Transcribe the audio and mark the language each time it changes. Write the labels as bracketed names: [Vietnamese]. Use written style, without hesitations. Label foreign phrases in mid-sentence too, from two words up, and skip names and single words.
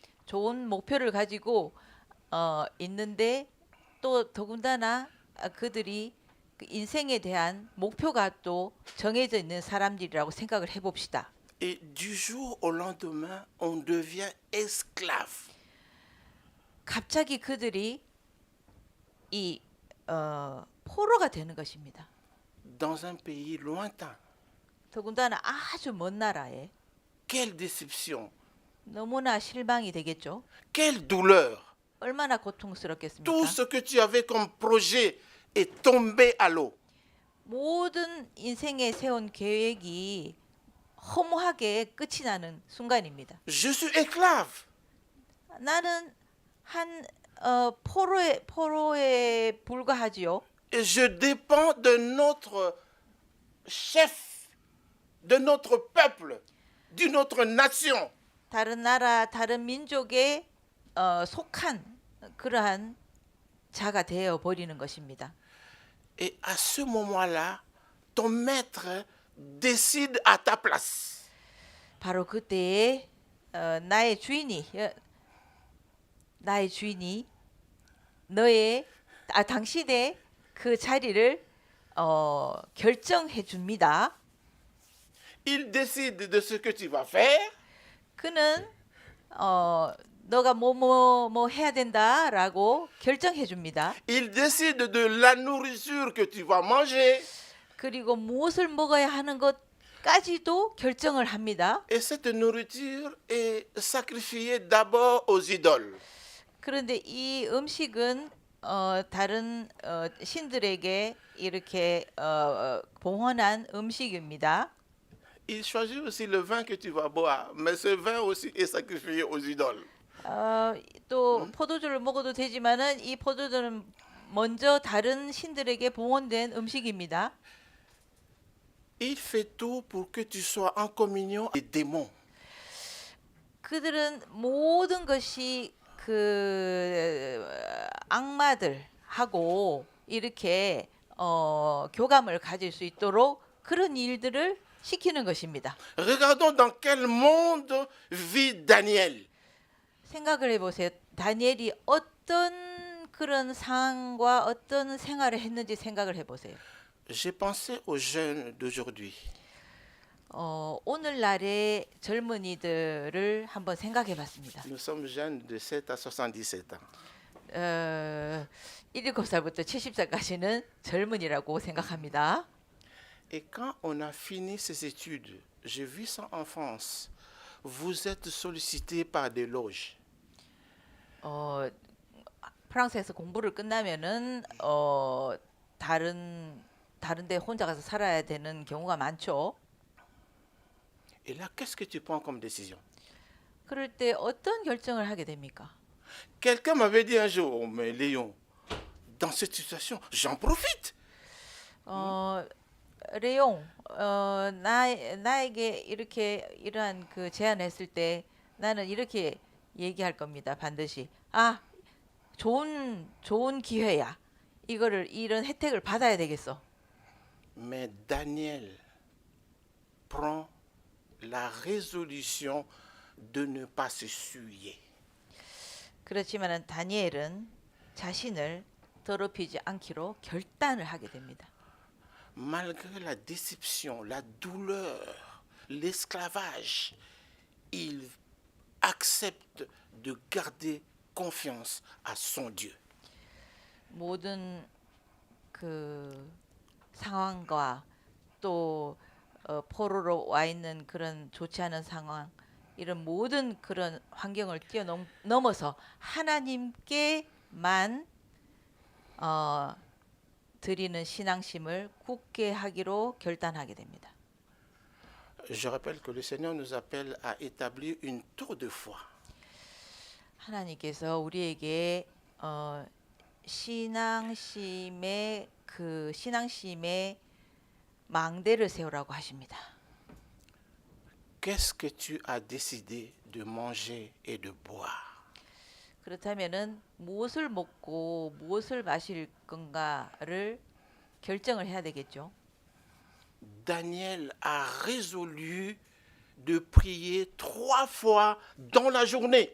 [Korean] 좋은 목표를 가지고 있는데 또 더군다나 그들이 그 인생에 대한 목표가 또 정해져 있는 사람들이라고 생각을 해봅시다. [French] Et du jour au lendemain, on devient esclave. [Korean] 갑자기 그들이 이 포로가 되는 것입니다. [French] Dans un pays lointain. [Korean] 더군다나 아주 먼 나라에 [French] Quelle déception, [Korean] 너무나 실망이 되겠죠. [French] quelle douleur. [Korean] 얼마나 고통스럽겠습니까? [French] Tout ce que tu avais comme projet est tombé à l'eau. [Korean] 모든 인생에 세운 계획이 허무하게 끝이 나는 순간입니다. [French] Je suis esclave. [Korean] 나는 한 포로에 불과하지요. [French] Et je dépends de notre chef, de notre peuple, d'une autre nation. [Korean] 다른 나라, 다른 민족에 속한 그러한 자가 되어 버리는 것입니다. [French] Et à ce moment-là, ton maître décide à ta place. [Korean] 바로 그때에 나의 주인이 당신의 그 자리를 결정해 줍니다. [French] Il décide de ce que tu vas faire. [Korean] 그는 너가 뭐 해야 된다라고 결정해 줍니다. [French] Il décide de la nourriture que tu vas manger. [Korean] 그리고 무엇을 먹어야 하는 것까지도 결정을 합니다. [French] Et cette nourriture est sacrifiée d'abord aux idoles. [Korean] 그런데 이 음식은 다른 신들에게 이렇게 봉헌한 음식입니다. [French] Il choisit aussi le vin que tu vas boire, mais ce vin aussi est sacrifié aux idoles. [Korean] 또 포도주를 먹어도 되지만은 이 포도주는 먼저 다른 신들에게 봉헌된 음식입니다. [French] Il fait tout pour que tu sois en communion avec les démons. [Korean] 그들은 모든 것이 그 악마들하고 이렇게 교감을 가질 수 있도록 그런 일들을 시키는 것입니다. [French] Regardons dans quel monde vit Daniel. [Korean] 생각을 해보세요. 다니엘이 어떤 그런 상황과 어떤 생활을 했는지 생각을 해보세요. [French] J'ai pensé aux jeunes d'aujourd'hui. [Korean] 오늘날의 젊은이들을 한번 생각해봤습니다. [French] Nous sommes jeunes de 7 à 77 ans. [Korean] 7살부터 70살까지는 젊은이라고 생각합니다. [French] Et quand on a fini ses études, j'ai vu ça en France, vous êtes sollicité par des loges. [Korean] 프랑스에서 공부를 끝나면은 다른데 혼자 가서 살아야 되는 경우가 많죠. [French] Et là, qu'est-ce que tu prends comme décision? [Korean] 그럴 때 어떤 결정을 하게 됩니까? [French] Quelqu'un m'avait dit un jour, oh, mais Léon, dans cette situation, j'en profite. [Korean] 어, 레용, 나에게 이렇게 이러한 그 제안했을 때 나는 이렇게 얘기할 겁니다. 반드시. 아, 좋은 기회야. 이런 혜택을 받아야 되겠어. [French] Mais Daniel prend la résolution de ne pas se souiller. [Korean] 그렇지만은 다니엘은 자신을 더럽히지 않기로 결단을 하게 됩니다. [French] Malgré la déception, la douleur, l'esclavage, il accepte de garder confiance à son Dieu. [Korean] 모든 그 상황과 또 포로로 와 있는 그런 좋지 않은 상황, 이런 모든 그런 환경을 뛰어넘어서 하나님께만 드리는 신앙심을 굳게 하기로 결단하게 됩니다. [French] Je rappelle que le Seigneur nous appelle à établir une tour de foi. [Korean] 하나님께서 우리에게 신앙심의 망대를 세우라고 하십니다. [French] Qu'est-ce que tu as décidé de manger et de boire? [Korean] 그렇다면은 무엇을 먹고 무엇을 마실 건가를 결정을 해야 되겠죠. [French] Daniel a résolu de prier 3 fois dans la journée.